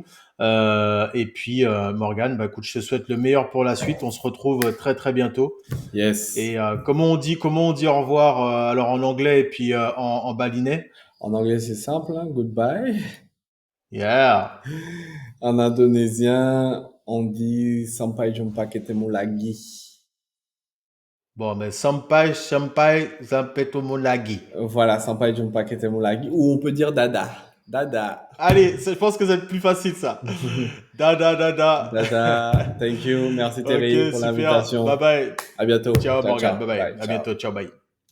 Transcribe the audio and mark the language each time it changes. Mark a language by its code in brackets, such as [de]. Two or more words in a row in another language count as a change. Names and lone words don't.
[fr] Et puis Morgane, bah écoute, je te souhaite le meilleur pour la suite. On se retrouve très très bientôt. [en] Yes. [fr] Et comment on dit au revoir alors en anglais et puis en balinais? En anglais, c'est simple, hein, goodbye. [en] Yeah. [fr] En indonésien, on dit [id] sampai jumpa ketemu lagi. [fr] Bon, mais [id] sampai sampai sampai ketemu lagi. Voilà, sampai jumpa ketemu lagi. [fr] Ou on peut dire dada. Dada. Allez, je pense que c'est le plus facile ça. Da da da da. [en] Dada. Thank you. [fr] Merci [en] Ok, [fr] Terry pour [en] super. Bye [fr] l'invitation. [en] bye. [fr] À bientôt. [it] Ciao Ciao, Morgan. ciao. [en] Bye bye. Bye. [fr] À [it] Ciao. [fr] bientôt. Ciao, bye.